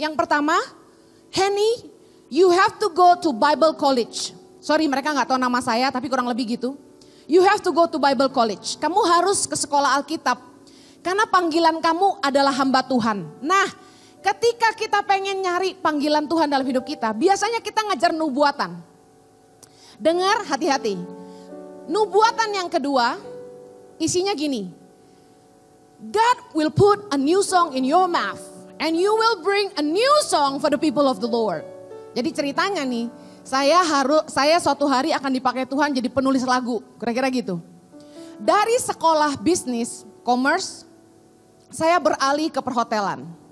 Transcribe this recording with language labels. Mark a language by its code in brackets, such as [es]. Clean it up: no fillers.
[id] Yang pertama, [en] Henny you have to go to Bible College. [id] Sorry mereka gak tahu nama saya tapi kurang lebih gitu. [en] You have to go to Bible College. [id] Kamu harus ke sekolah Alkitab. Karena panggilan kamu adalah hamba Tuhan. Nah ketika kita pengen nyari panggilan Tuhan dalam hidup kita, biasanya kita ngajar nubuatan. Dengar hati-hati. Nubuatan yang kedua, isinya gini. [en] God will put a new song in your mouth and you will bring a new song for the people of the Lord. [id] Jadi ceritanya nih, Saya suatu hari akan dipakai Tuhan jadi penulis lagu, kira-kira gitu. Dari sekolah bisnis, commerce, saya beralih ke perhotelan.